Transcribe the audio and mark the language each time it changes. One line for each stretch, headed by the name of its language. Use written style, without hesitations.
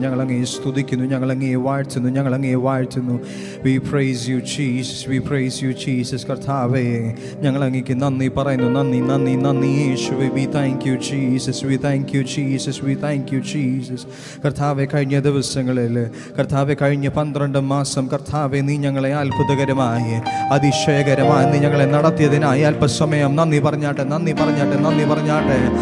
Malayalam: ഞങ്ങളങ്ങേ സ്തുതിക്കുന്നു, ഞങ്ങളങ്ങേ വാഴ്ത്തുന്നു, ഞങ്ങളങ്ങേ വാഴ്ത്തുന്നു.
English: We praise you Jesus, we praise you Jesus.
Malayalam: കർത്താവേ, ഞങ്ങളങ്ങേക്ക് നന്ദി പറയുന്നു. നന്ദി നന്ദി നന്ദി യേശുവേ.
English: We thank you Jesus, we thank you Jesus, we thank you Jesus.
Malayalam: കർത്താവേ, കഴിഞ്ഞ ദിവസങ്ങളിൽ കർത്താവേ, കഴിഞ്ഞ 12 മാസം കർത്താവേ, നീ ഞങ്ങളെ അത്ഭുതകരമായി അതിശയകരമായി നീ ഞങ്ങളെ നടത്തിയതിനായി അല്പസമയം നന്ദി പറഞ്ഞാട്ടെ, നന്ദി പറഞ്ഞാട്ടെ, നന്ദി പറഞ്ഞാട്ടെ.